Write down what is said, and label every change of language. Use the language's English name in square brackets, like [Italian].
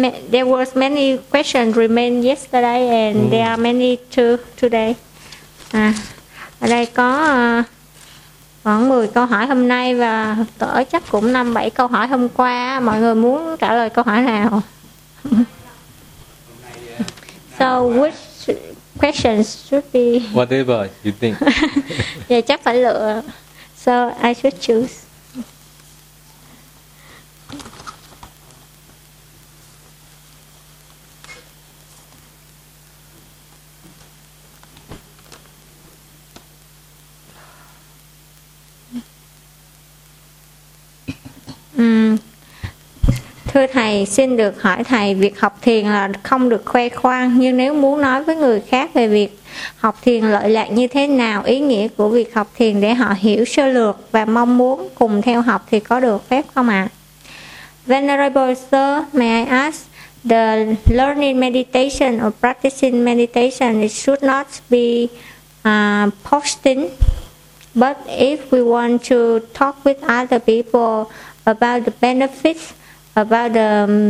[English] There was many questions remain yesterday and there are many too today. [Vietnamese] À, ở đây có khoảng 10 câu hỏi hôm nay và cỡ chắc cũng 5-7 câu hỏi hôm qua. Mọi người muốn trả lời câu hỏi nào? [English] So which question should be? Whatever you think. Yeah, [Vietnamese] chắc phải lựa. [English] So I should choose. [Vietnamese] Thưa Thầy, xin được hỏi Thầy, việc học thiền là không được khoe khoang, nhưng nếu muốn nói với người khác về việc học thiền lợi lạc như thế nào, ý nghĩa của việc học thiền để họ hiểu sơ lược và mong muốn cùng theo học thì có được phép không ạ? [English] Venerable Sir, may I ask, the learning meditation or practicing meditation, it should not be posting, but if we want to talk with other people about the benefits, about the